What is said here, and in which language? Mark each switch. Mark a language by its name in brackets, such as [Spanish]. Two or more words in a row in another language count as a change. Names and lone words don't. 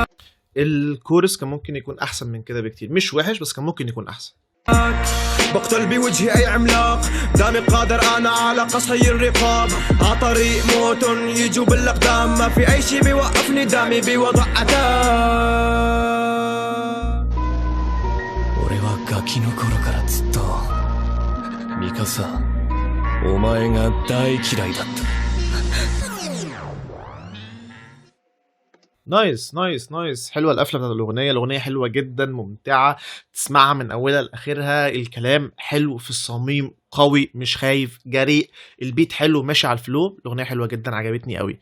[Arabic] الكورس كان ممكن يكون احسن من كده بكتير، مش وحش بس كان ممكن يكون احسن. بقتل بوجهي اي عملاق، دامي قادر انا على قص هي الرقاب، عطريق موت يجوا بالاقدام، ما في اي شي بيوقفني دامي بوضع اتاك. [Japanese] 俺はガキの頃からずっとミカサ、お前が大嫌いだった。 [English] nice nice nice, [Arabic] حلوه القفله بتاعت الاغنيه، الاغنيه حلوه جدا ممتعه، تسمعها من اولها لاخرها، الكلام حلو في الصميم قوي مش خايف جريء، البيت حلو ماشي على الفلو، الاغنيه حلوه جدا عجبتني قوي.